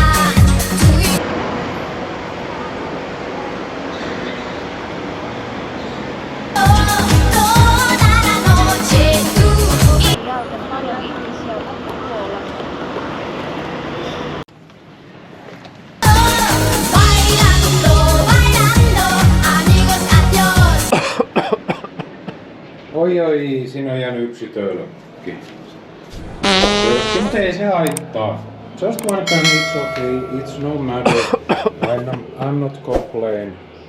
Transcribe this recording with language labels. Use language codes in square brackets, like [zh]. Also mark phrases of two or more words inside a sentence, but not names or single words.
[es] Tú y toda la noche. Tú y bailando, bailando. Amigos, adiós. [fi] Oi, siinä on jäänyt yksi tölkki. Tölkki, mutta ei se haittaa. [en] Just one can, it's okay, it's no matter. I'm not complain.